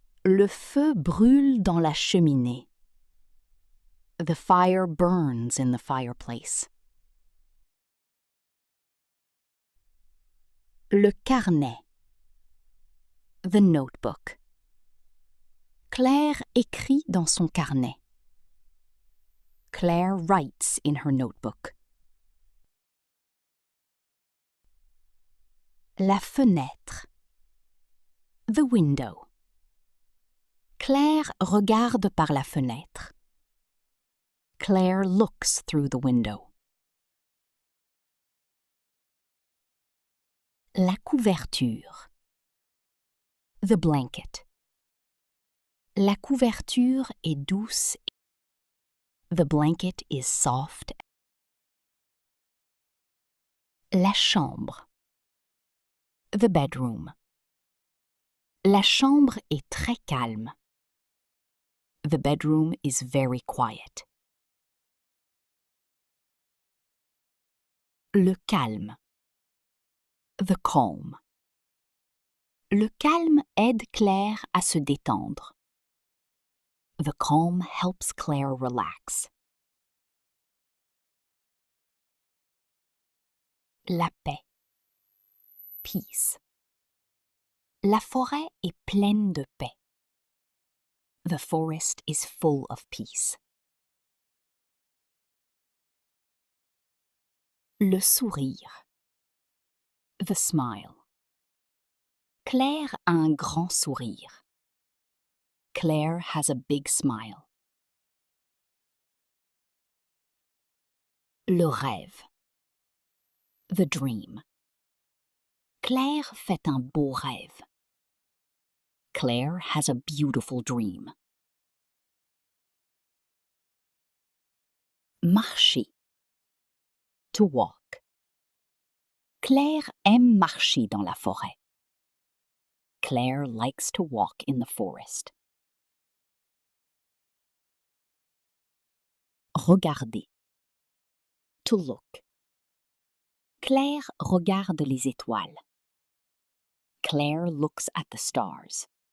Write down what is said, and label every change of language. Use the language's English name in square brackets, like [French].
[French] Le feu brûle dans la cheminée. [English] The fire burns in the fireplace. [French] Le carnet. [English] The notebook. [French] Claire écrit dans son carnet. [English] Claire writes in her notebook. [French] La fenêtre. [English] The window. [French] Claire regarde par la fenêtre. [English] Claire looks through the window. [French] La couverture. [English] The blanket. [French] La couverture est douce. [English] The blanket is soft. [French] La chambre. [English] The bedroom. [French] La chambre est très calme. [English] The bedroom is very quiet. [French] Le calme. [English] The calm. [French] Le calme aide Claire à se détendre. [English] The calm helps Claire relax. [French] La paix. Peace. La forêt est pleine de paix. [English] The forest is full of peace. [French] Le sourire. [English] The smile. [French] Claire a un grand sourire. [English] Claire has a big smile. [French] Le rêve. [English] The dream. [French] Claire fait un beau rêve. [English] Claire has a beautiful dream. Marcher. To walk. [French] Claire aime marcher dans la forêt. [English] Claire likes to walk in the forest. Regarder. To look. [French] Claire regarde les étoiles. [English] Claire looks at the stars.